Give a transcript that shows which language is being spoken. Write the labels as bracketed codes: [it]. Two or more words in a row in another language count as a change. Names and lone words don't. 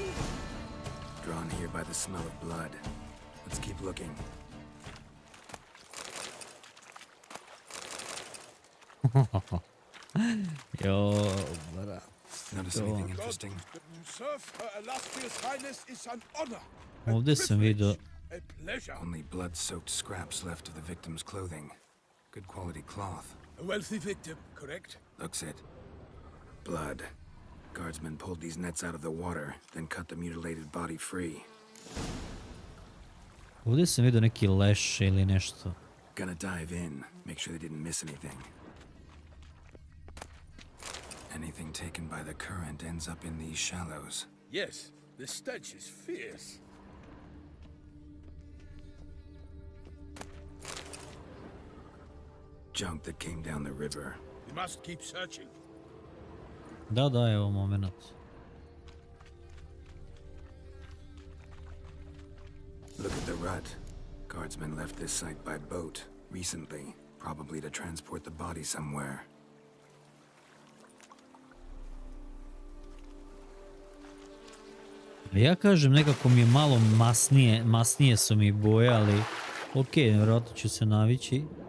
[en] Drawn here by the smell of blood. Let's keep looking. [hr] Jo, brat. [en] Notice anything interesting? To serve her illustrious highness is an honor. [hr] Ovdje sam vidio... [en] A pleasure. Only blood-soaked scraps left of the victim's clothing. Good quality cloth. A wealthy victim, correct? Looks it. Blood. Guardsmen pulled these nets out of the water, then cut the mutilated body free. [hr] Ovdje sam vidio neki leš ili nešto. [en] Gonna dive in, make sure they didn't miss anything. Anything taken by the current ends up in these shallows. Yes, the stench is fierce. Junk that came down the river. We must keep searching. [hr] Da, evo moment. [en] Look at the rut. Guardsmen left this site by boat recently, probably to transport the body somewhere. [hr] Ja kažem, nekako mi je malo masnije su mi boje, ali okej, vjerojatno ću se navići.